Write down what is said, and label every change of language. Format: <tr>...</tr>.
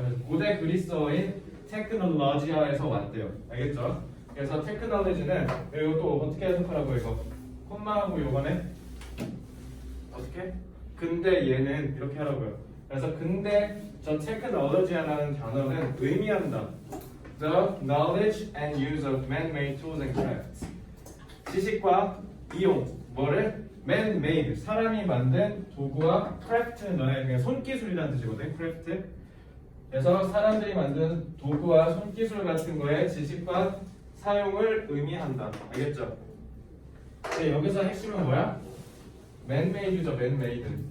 <ko>그래서 고대 그리스어인 테크놀로지아에서 왔대요. 알겠죠? 그래서 테크놀로지는 이것도 어떻게 해석하라고 이거 콤마하고 요거네 어떻게? 근데 얘는 이렇게 하라고요. 그래서 근데 저 테크놀로지아라는 단어는 의미한다.</ko> <en>The knowledge and use of man-made tools and crafts.</en> <ko>지식과 이용, 뭐를? man-made, 사람이 만든 도구와 craft는 너네 그냥 손기술이라는 뜻이거든. craft. 그래서 사람들이 만든 도구와 손기술 같은 거에 지식과 사용을 의미한다. 알겠죠? 근데 여기서 핵심은 뭐야? man-made죠. man-made.</ko>